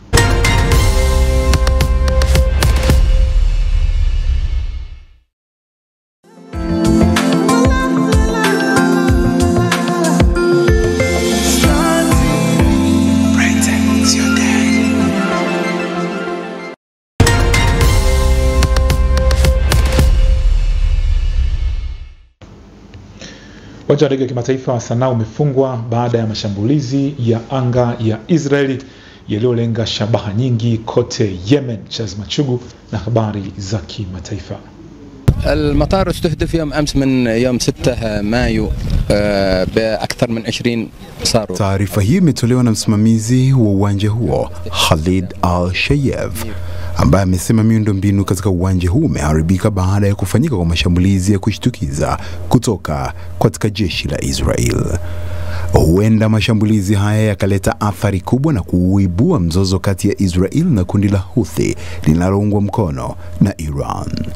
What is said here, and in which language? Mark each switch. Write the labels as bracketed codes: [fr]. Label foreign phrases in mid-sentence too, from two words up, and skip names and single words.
[sw] Uwanja wa ndege wa kimataifa wa Sanaa umefungwa baada ya mashambulizi ya anga ya Israeli yaliyolenga shabaha nyingi kote Yemen. Charles Machugu na habari za kimataifa. [ar] المطار استهدف يوم أمس من يوم 6 مايو بأكثر من 20 صاروخ. [sw] Taarifa hii imetolewa na msimamizi wa uwanja huo Khalid Al-Shayev, ambaye amesema miundombinu katika uwanja huu umeharibika baada ya kufanyika kwa mashambulizi ya kushtukiza kutoka katika jeshi la Israel. Huenda mashambulizi haya yakaleta athari kubwa na kuibua mzozo kati ya Israel na kundi la Houthi linaloungwa mkono na Iran.